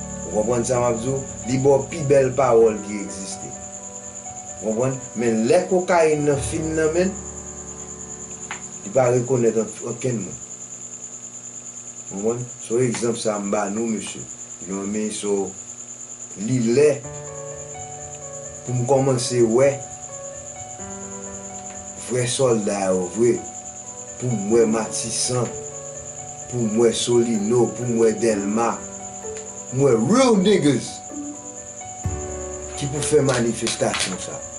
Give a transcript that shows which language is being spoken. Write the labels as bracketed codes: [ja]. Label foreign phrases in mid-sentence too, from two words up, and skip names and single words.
[ht] Ou konprann sa m ap di? Li bò pi bèl pawòl ki egziste. Ou konprann? Men lè kokayin nan fin nan men, li pa rekonèt an, ankenn moun. Ou konprann? So egzanp sa m ba nou, mesye. [en] You know what I mean? [ht] So, li lè, pou m kòmanse wè, vre sòlda yo, vre, pou m wè Matisan, pou m wè Solino, pou m wè Delma, m wè [en] real niggas, [ht] ki pou fè manifestasyon sa.